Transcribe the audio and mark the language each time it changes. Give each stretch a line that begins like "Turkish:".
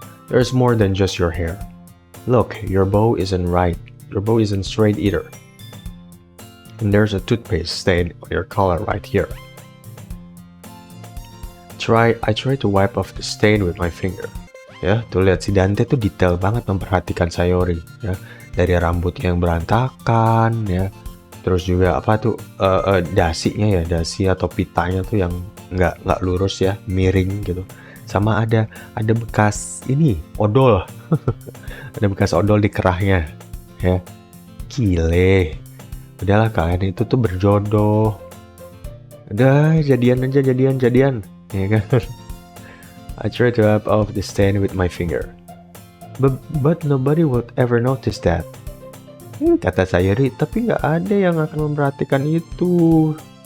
English: There's more than just your hair. Look, your bow isn't right. Your bow isn't straight either. And there's a toothpaste stain on your collar right here. I try to wipe off the stain with my finger.
Indonesian: Ya, tuh lihat si Dante tuh detail banget memperhatikan Sayori ya, dari rambutnya yang berantakan ya, terus juga dasinya ya, dasi atau pitanya tuh yang nggak lurus ya, miring gitu, sama ada bekas odol, ada bekas odol di kerahnya ya. Gile, udahlah kalian itu tuh berjodoh, udah jadian ya kan.
English: I try to wipe off the stain with my finger. But nobody would ever notice that.
Indonesian: Kata Sayori, tapi nggak ada yang akan memperhatikan itu.